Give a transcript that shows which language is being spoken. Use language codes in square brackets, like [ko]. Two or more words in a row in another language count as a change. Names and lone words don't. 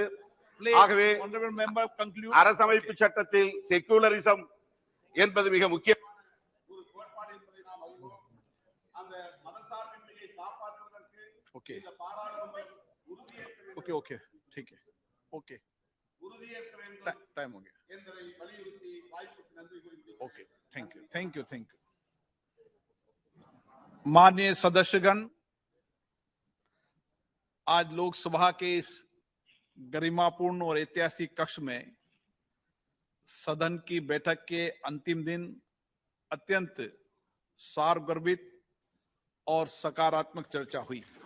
[ta] ஆகவே அரசமைப்பு சட்டத்தில் செக்குலரிசம் என்பது மிக முக்கியமான ஒரு கோட்பாடு என்பதை நாம் அறிவோம். அந்த மதசார்பின்மையை காப்பாற்றுவதற்கு இந்த பாராளுமன்றம் உறுதியேற்க வேண்டும் என்பதை வலியுறுத்தி வாய்ப்புக்கு நன்றி கூறுகிறேன். [en] thank you. [hi] माननीय सदस्यगण, आज लोकसभा के इस गरिमापूर्ण और ऐतिहासिक कक्ष में सदन की बैठक के अंतिम दिन अत्यंत सारगर्भित और सकारात्मक चर्चा हुई।